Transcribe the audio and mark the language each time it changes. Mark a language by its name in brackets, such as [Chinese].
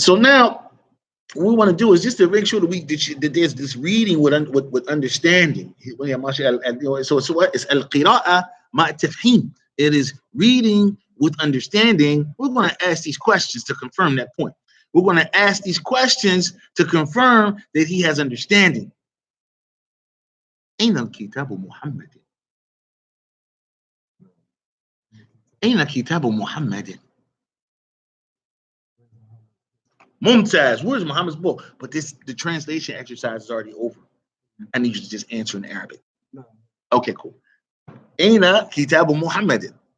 [English] So now what we want to do is just to make sure that there's this reading with understanding. So what? It's al-qira'a ma tafhim. It is reading with understanding. We're going to ask these questions to confirm that point. We're going to ask these questions to confirm that he has understanding. [Arabic] أين الكتاب محمد؟ أين كتاب محمد؟ Mumtaz, [English] where's Muhammad's book? But the translation exercise is already over. I need you to just answer in Arabic. No. Okay, cool. [Arabic] Aina Kitabu Muhammadin.